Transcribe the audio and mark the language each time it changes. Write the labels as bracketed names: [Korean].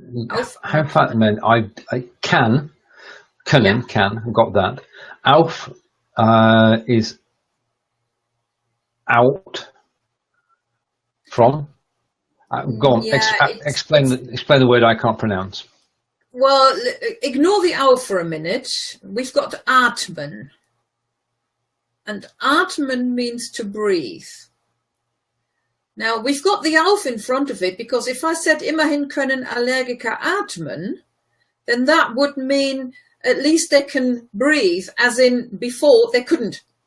[English] Aufatmen. I can. Können, can. Got that. Auf is out from. Go on. Explain the word I can't pronounce. Well, ignore the auf for a minute. We've got atmen. And atmen means to breathe. Now, we've got the auf in front of it, because if I said [German] immerhin können Allergiker atmen, [English] then that would mean at least they can breathe, as in before they couldn't.